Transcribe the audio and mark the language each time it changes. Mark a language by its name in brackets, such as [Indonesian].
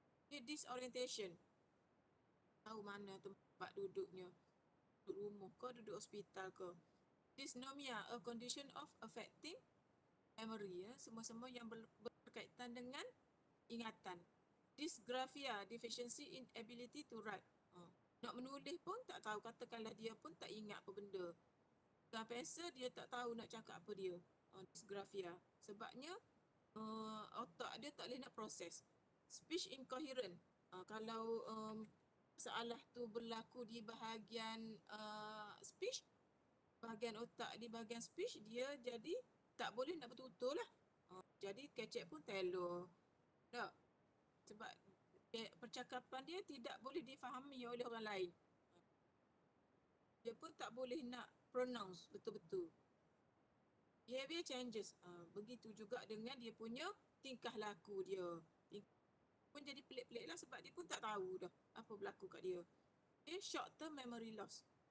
[Malay] Dia disorientation. Tahu mana tempat duduknya. Duduk rumah ke, duduk hospital ke. [English] Dysnomia, a condition of affecting memory. [Malay] Semua-semua yang berkaitan dengan ingatan. [English] Dysgraphia, deficiency in ability to write. [Malay] Nak menulis pun tak tahu, katakanlah dia pun tak ingat apa benda. Pegang pensel, dia tak tahu nak cakap apa dia. Dysgraphia. Sebabnya otak dia tak boleh nak proses. [English] Speech incoherent. [Malay] Kalau masalah tu berlaku di bahagian speech, bahagian otak di bahagian speech, dia jadi tak boleh nak bertutur lah. Jadi kecek pun telur. Tak? Sebab percakapan dia tidak boleh difahami oleh orang lain. Dia pun tak boleh nak pronounce betul-betul. [English] Behavior changes. [Malay] Begitu juga dengan dia punya tingkah laku dia. Pun jadi pelik-pelik lah sebab dia pun tak tahu dah apa berlaku kat dia. [English] Okay, short term memory loss.